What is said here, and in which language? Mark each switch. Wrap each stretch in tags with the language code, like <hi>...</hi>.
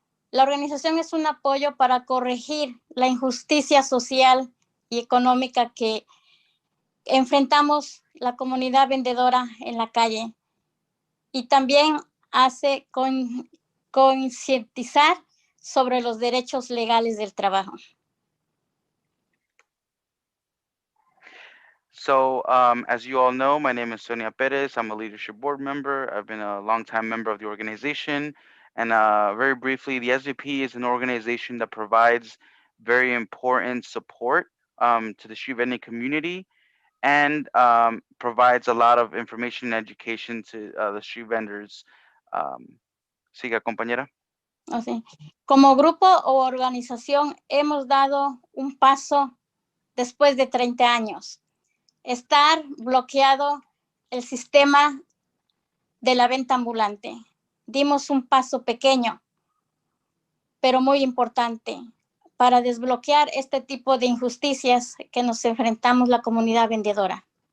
<es>La organización es un apoyo para corregir la injusticia social y económica que enfrentamos la comunidad vendedora en la calle. y también hace concientizar sobre los derechos legales del trabajo.</es> <en>So, as you all know, my name is Sonia Perez. I'm a leadership board member. I've been a longtime member of the organization. And very briefly, the SVP is an organization that provides very important support to the street vending community and provides a lot of information and education to the street vendors.</en> <es>Siga, compañera. O sea, como grupo o organización hemos dado un paso después de 30 años. Estar bloqueado el sistema de la venta ambulante. Dimos un paso pequeño, pero muy importante para desbloquear este tipo de injusticias que nos enfrentamos la comunidad vendedora.</es>